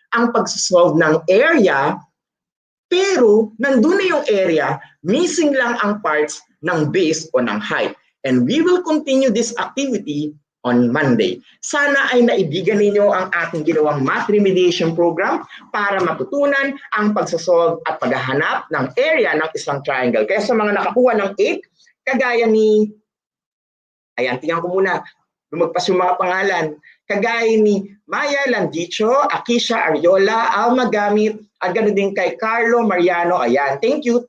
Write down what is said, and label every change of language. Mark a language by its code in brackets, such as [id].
[tl] Ang pagsosolve ng area, pero nandun na yung area, missing lang ang parts ng base o ng height. [en] And we will continue this activity on Monday. [tl] Sana ay naibigan ninyo ang ating ginawang math remediation program para matutunan ang pagsasolve at paghahanap ng area ng isang triangle. Kaya sa mga nakakuha ng 8, kagaya ni, ayan, tingnan ko muna, lumagpas yung mga pangalan, kagaya ni Maya Landicho, Akisha Ariola, Alma Gamit, at ganoon din kay Carlo Mariano. Ayan, [en] thank you.